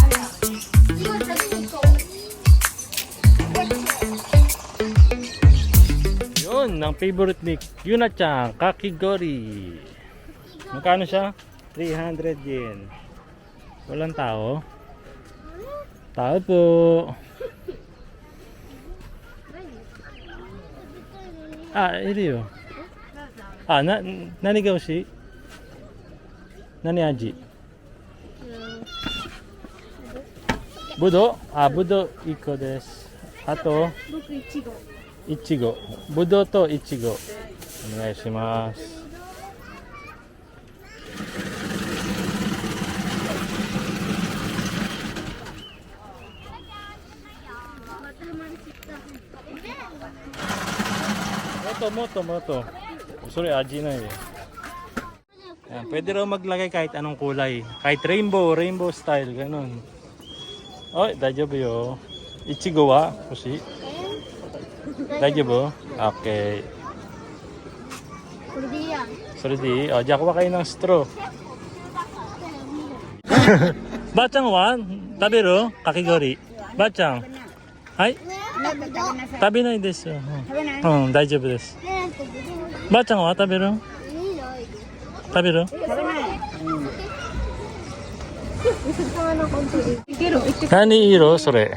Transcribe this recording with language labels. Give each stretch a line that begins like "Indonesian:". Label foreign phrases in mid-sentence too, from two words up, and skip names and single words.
Filipino: Yun, ang favorite ni Yuna-chan, kakigori. Magkano siya? 300 yen. Walang tao? Tao po. Iri yo.
Japanese: 何が欲しい? 何味？ぶどう? Budo 1個です。あと僕いちご。いちご。ぶどうといちご。お願いします。もっと。それ味ないよ。
Filipino: Yan, pwede raw maglagay kahit anong kulay. Kahit
English: rainbow style,
Filipino: ganun. Oy,
Japanese: 大丈夫よ。いちごは？欲しい? 大丈夫? Okay. これでいいや。それでいい?
Filipino: Diyan kuha kayo ng straw.
Japanese: ばあちゃんは? 食べる？かき氷？ばあちゃん？はい? 食べないですよ。うん、大丈夫です。ばあちゃんは食べる？食べる？何色それ？